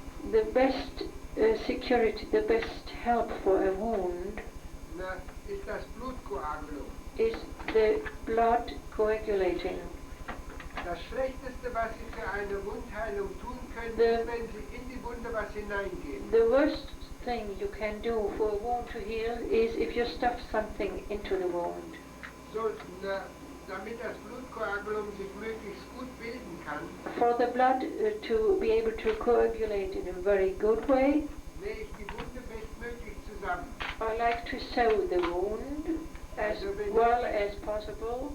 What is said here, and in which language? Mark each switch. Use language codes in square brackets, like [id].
[en] the best security, the best help for a wound [de] ist das Blutkoagulum. [en] Is the blood coagulating. [de] Das Schlechteste, was Sie für eine Wundheilung tun können, ist, wenn Sie in die Wunde was hineingeben. [en] The worst thing you can do for a wound to heal is if you stuff something into the wound. [de] So, damit das Blutkoagulum sich möglichst gut bilden kann. [en] For the blood to be able to coagulate in a very good way, [de] nähe ich die Wunde bestmöglich zusammen. [en] I like to sew the wound as well as possible.